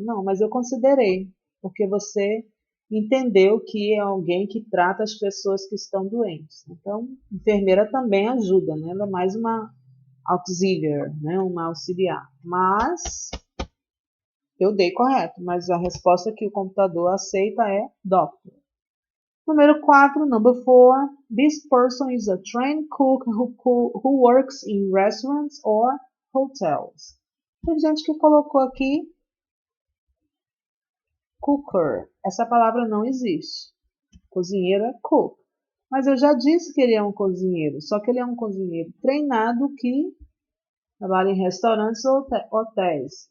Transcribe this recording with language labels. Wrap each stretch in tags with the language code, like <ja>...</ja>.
<pt>Não, mas eu considerei, porque você entendeu que é alguém que trata as pessoas que estão doentes. Então, enfermeira também ajuda, né? Ela é mais uma auxiliar, né? Uma auxiliar. Mas eu dei correto, mas a resposta que o computador aceita é doctor. Número 4, number 4.</pt> <en>This person is a trained cook who works in restaurants or hotels.</en> <pt>Tem gente que colocou aqui cooker. Essa palavra não existe. Cozinheiro é cook. Mas eu já disse que ele é um cozinheiro, só que ele é um cozinheiro treinado que trabalha em restaurantes ou hotéis.</pt>